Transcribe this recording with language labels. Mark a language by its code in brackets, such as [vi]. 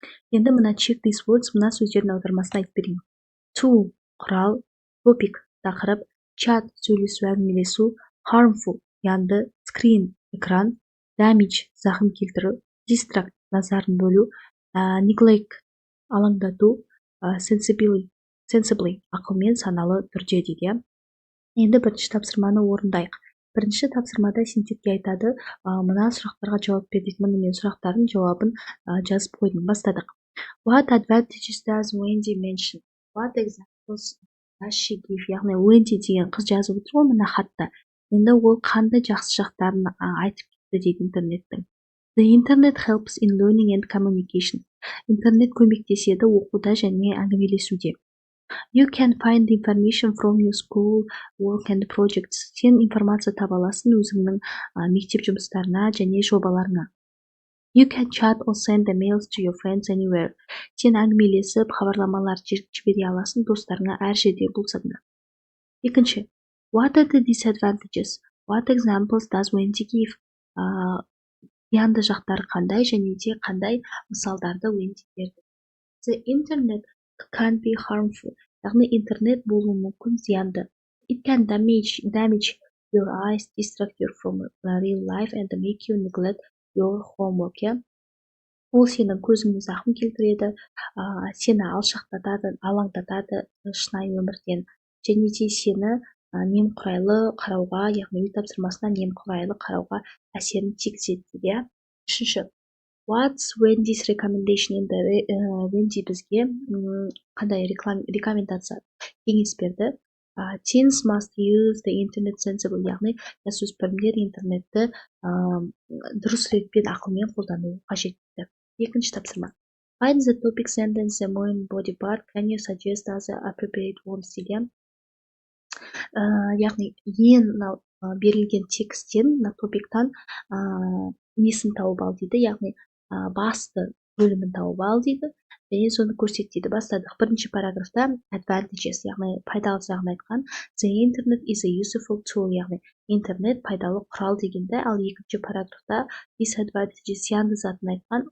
[kk] Енді мына [en] check these words, [kk] мына сөздердің аудармасын айтып берейін. Tool құрал, topic тақырып, chat сөйлесу әңгімелесу, harmful зиянды, screen экран, damage зақым келтіру, distract назарын бөлу, neglect алаңдату, sensibly ақылмен саналы түрде дейді. Енді бірінші тапсырманы орындайық. Бірінші тапсырмада сендерге айтады, мына сұрақтарға жауап бер дейді. Міне мен сұрақтардың жауабын жазып қойдым. Бастадық. [en] What advantages does Wendy mention? What examples does she give? [kk] Яғни Wendy деген қыз жазып отыр ғой мына хатта. Енді ол қандай жақсы жақтарын айтып кетті дейді интернеттің. [en] The internet helps in learning and communication. [kk] Интернет көмектеседі оқуда және әңгімелесуде. [en] You can find information from your school work and projects. [kk] Сен информация таба аласың өзіңнің мектеп жұмыстарына және жобаларына. [en] You can chat or send emails to your friends anywhere. [kk] Сен әңгімелесіп, хабарламалар жібере аласың достарыңа әр жерде болса да. Екінші. [en] What are the disadvantages? What examples does Wendy give? [kk] Зиянды жақтары қандай және де қандай мысалдарды Wendy берді? [en] The internet can be harmful. [kk] Яғни интернет болуы мүмкін зиянды. [en] It can damage your eyes, distract you from real life and make you neglect your homework. [kk] Ол сенің көзіңе зақым келтіреді, сені алшақтатады, алаңдатады шынайы өмірден және де сені немқұрайлы қарауға, яғни үй тапсырмасына немқұрайлы қарауға әсерін тигізеді дейді. Үшінші. [en] What's Wendy's recommendation? [kk] Енді Wendy бізге қандай рекомендация кеңес берді? [en] Teens must use the internet sensibly. [kk] Яғни жасөспірімдер интернетті дұрыс ретпен ақылмен қолдануы қажет дейді. Екінші тапсырма. [en] Find the topic sentence the main body part. Can you suggest other appropriate words дейді? [kk] Яғни ең берілген тексттен, топиктан несін тауып ал дейді, яғни басты бөлімін тауып ал дейді, және соны көрсет дейді. Бастадық. Бірінші параграфта advantages, яғни пайдалы жағын айтқан. [en] The internet is a useful tool, [kk] яғни интернет пайдалы құрал дегенді, ал екінші параграфта disadvantages, зиянды затын айтқан.